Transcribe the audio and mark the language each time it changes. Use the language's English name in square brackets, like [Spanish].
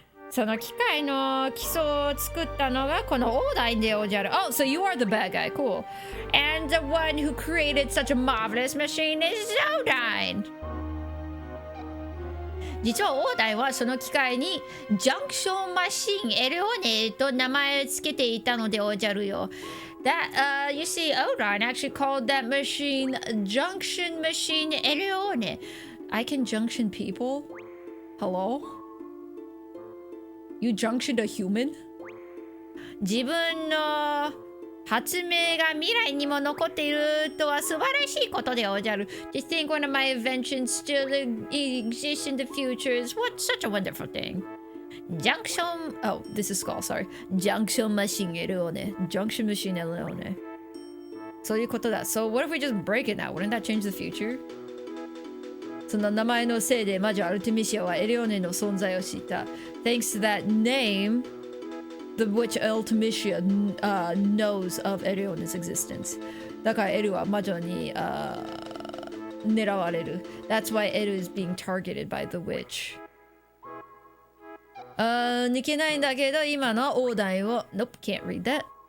[Japanese] その機械の基礎を作ったのがこのオーダインでおじゃる。 [English] Oh, so you are the bad guy. Cool. And the one who created such a marvelous machine is Odine. [Japanese] 実はオーダインはその機械にジャンクションマシンエレオネと名前をつけていたのでおじゃるよ。 [English] That, you see, Odine actually called that machine Junction Machine Eleone. I can junction people? Hello? You junctioned a human? [Japanese] 自分の発明が未来にも残っているとは素晴らしいことでおじゃる。 [English] To think one of my inventions still exists in the future is what such a wonderful thing. Junction... Oh, this is Skull, sorry. Junction Machine Eleone. Junction Machine Eleone. [Japanese] そういうことだ。 [English] So what if we just break it now? Wouldn't that change the future? [Japanese] その名前のせいで魔女アルテミシアはエレオネの存在を知った。 [English] Thanks to that name, the witch Ultimacia knows of Eleone's existence. [Japanese] だからエルは魔女に狙われる。 [English] That's why Eru is being targeted by the witch. [Japanese] 抜けないんだけど今のオーダイを [English] Nope, can't read that.